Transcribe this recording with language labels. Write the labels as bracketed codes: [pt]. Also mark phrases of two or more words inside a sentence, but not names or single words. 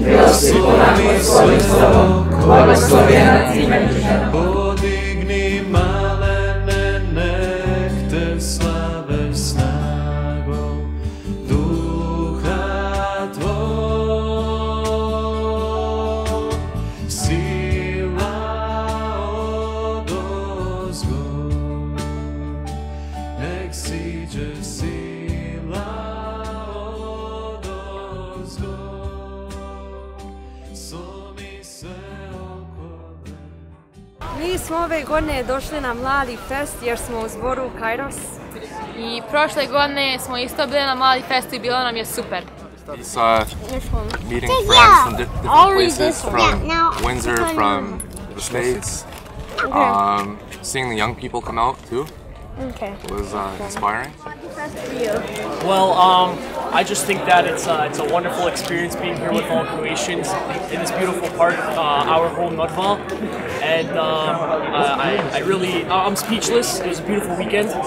[hr] Podigni malene, nek te slave snagom duha tvog, sila odozgo, nek siđe sila odozgo. Mi smo ove godine došli na Mladifest jer smo u zboru Kairos. I prošle godine smo isto bili na Mladifestu i bilo nam je super. [en] It's meeting friends from different places, from Windsor, from the States. Seeing the young people come out too was inspiring. Well, I just think that it's a wonderful experience being here with all Croatians in this beautiful part, our home Norval, and I'm speechless. It was a beautiful weekend.